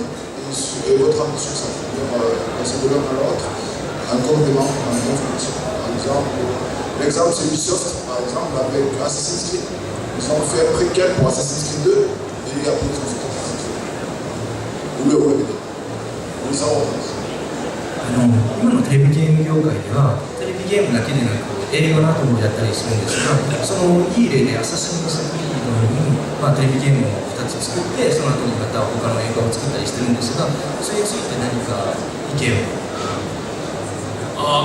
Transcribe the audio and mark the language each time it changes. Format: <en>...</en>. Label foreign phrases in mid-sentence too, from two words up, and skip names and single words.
<fr>Et votre avis sur ça, c'est-à-dire passer de l'un à l'autre, un complément, un fonction. Par exemple, l'exemple c'est Ubisoft, par exemple, avec Assassin's Creed. Ils ont fait un préquel pour Assassin's Creed 2, et après ils ont fait Assassin's Creed. Ou le web. Vous les avez.</fr> <ja>今のテレビゲーム業界ではテレビゲームだけでなく映画などもやったりするんですが、そのいい例でアサシングスクリードのように、テレビゲームを2つ作ってその後にまた他の映画を作ったりしてるんですが、それについて何か意見を？</ja>